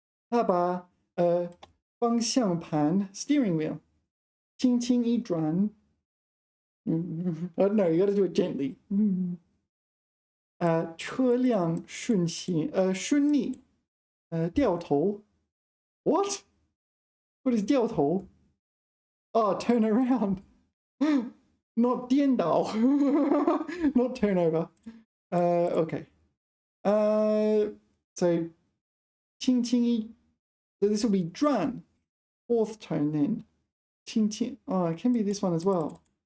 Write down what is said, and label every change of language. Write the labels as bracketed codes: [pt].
[zh] 它把方向盘 [en] steering wheel [zh] 轻轻一转 [en] I don't know, you got to do it gently. [zh] 车辆顺行顺利掉头 [en] What? What is 掉头?Oh, turn around. Not 颠倒 Not turn over. Okay. So 轻轻一 so this will be 转 fourth tone then. 轻轻 oh, it can be this one as well.